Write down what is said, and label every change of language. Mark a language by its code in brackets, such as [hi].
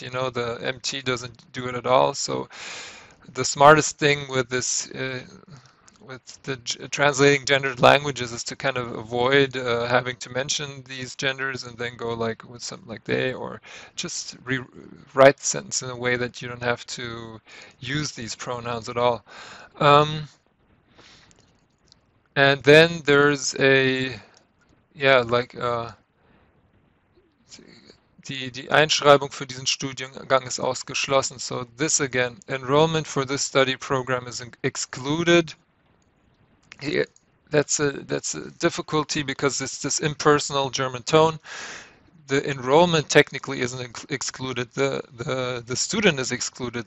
[en] You know, the MT doesn't do it at all. So the smartest thing with this with the translating gendered languages is to kind of avoid having to mention these genders and then go like with something like they, or just rewrite the sentence in a way that you don't have to use these pronouns at all. And then there's a, yeah, like [de] die Einschreibung für diesen Studiengang ist ausgeschlossen. [en] So this again, enrollment for this study program is excluded. Here, that's a difficulty because it's this impersonal German tone. The enrollment technically isn't excluded. The student is excluded.